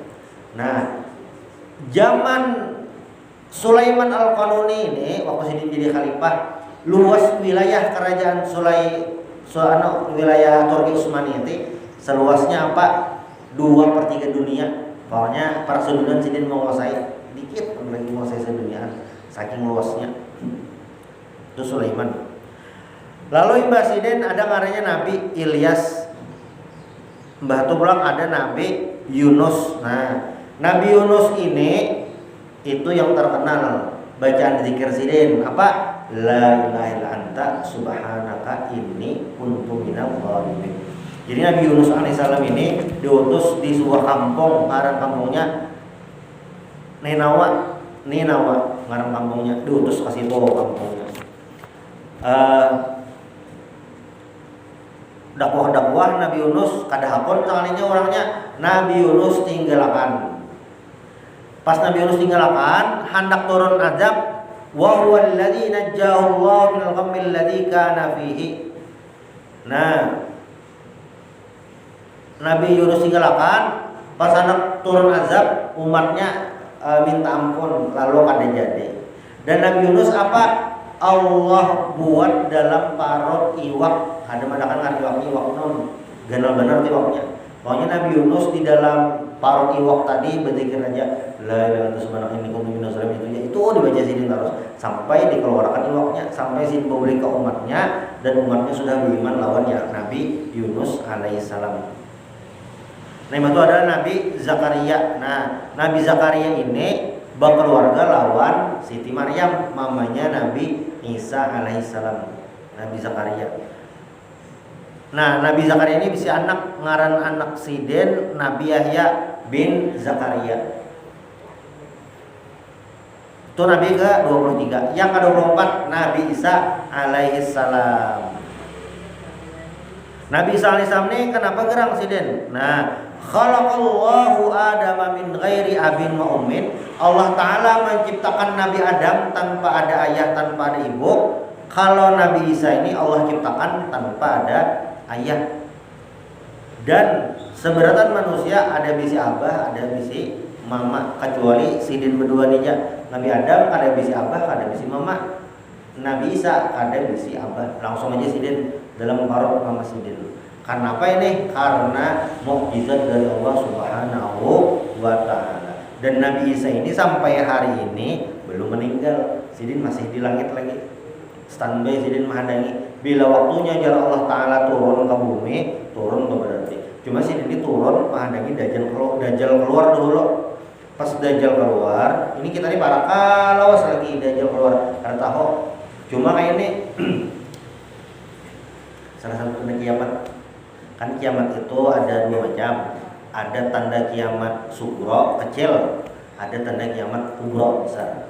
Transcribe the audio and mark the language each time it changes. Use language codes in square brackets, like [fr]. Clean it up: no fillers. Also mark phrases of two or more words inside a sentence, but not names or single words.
[bjn] Nah, zaman Sulaiman Al-Qanuni ini waktu sidin jadi khalifah, luas wilayah kerajaan wilayah Turki Utsmani itu seluasnya apa? 2/3 dunia. Pokoknya para sudunan sidin menguasai dikit, lagi menguasai sedunia, saking luasnya. Itu Sulaiman. Lalu Mbah Sidin ada ngarannya Nabi Ilyas. Mbah tu pulang ada Nabi Yunus. Nah, Nabi Yunus ini itu yang terkenal bacaan zikir sidin apa? [ar] لا إله إلا أنت سبحانك إني كنت من الظالمين. [bjn] Jadi Nabi Yunus alaihissalam ini diutus di sebuah kampung, ngaran kampungnya Ninawa, ngaran kampungnya, diutus ke situ kampungnya. Dakwah Nabi Yunus kada hakon sekalinya orangnya. Nabi Yunus tinggalkan. Pas Nabi Yunus tinggalkan, hendak turun azab. [ar] وهو الذي نجاه الله من الغم الذي كان فيه. [bjn] Nah, Nabi Yunus tinggalkan, pas hendak turun azab, umatnya minta ampun, lalu kada jadi. Dan Nabi Yunus apa? Allah buat dalam parut iwak, ada madakan iwak non, ganal benar iwaknya. Pokoknya Nabi Yunus di dalam parut iwak tadi berzikir aja [ar] لا إله إلا الله سبحانك إني كنت من الظالمين, [bjn] itu dibaca sidin terus sampai dikeluarkan iwaknya, sampai sidin memberi ke umatnya, dan umatnya sudah beriman lawan ya Nabi Yunus alaihissalam. Nah, itu adalah Nabi Zakaria. Nah, Nabi Zakaria ini berkeluarga lawan Siti Maryam, mamanya Nabi Isa alaihissalam. Nabi Zakaria. Nah, Nabi Zakaria ini bisa anak, ngaran anak sidin Nabi Yahya bin Zakaria. Itu Nabi ke-23. Yang ke-24 Nabi Isa alaihissalam. Nabi Isa alaihissalam ini kenapa gerang sidin? Nah, [ar] خلق الله آدم من غير أب وأم. [id] Allah Ta'ala menciptakan Nabi Adam tanpa ada ayah, tanpa ada ibu. Kalau Nabi Isa ini Allah ciptakan tanpa ada ayah. [bjn] Dan seberatan manusia ada bisi abah, ada bisi mama, kecuali sidin berdua aja. Nabi Adam ada bisi abah, ada bisi mama. Nabi Isa ada bisi abah, langsung aja sidin dalam parut mama sidin. [id] Karena apa ini? Karena mukjizat dari Allah [ar] سبحانه وتعالى. [id] Dan Nabi Isa ini sampai hari ini belum meninggal. [bjn] Sidin masih di langit lagi. Standby sidin menghadangi. Bila waktunya jar Allah taala turun ke bumi, turun tuh berarti. Cuma sidin ini turun menghadangi Dajjal keluar dulu. Pas Dajjal keluar, ini kita nih para kalawas lagi Dajjal keluar. Karena tahu. Cuma kayak ini salah satu tanda kiamat. Kan kiamat itu ada dua macam. Ada tanda kiamat sugro kecil, ada tanda kiamat kubro besar.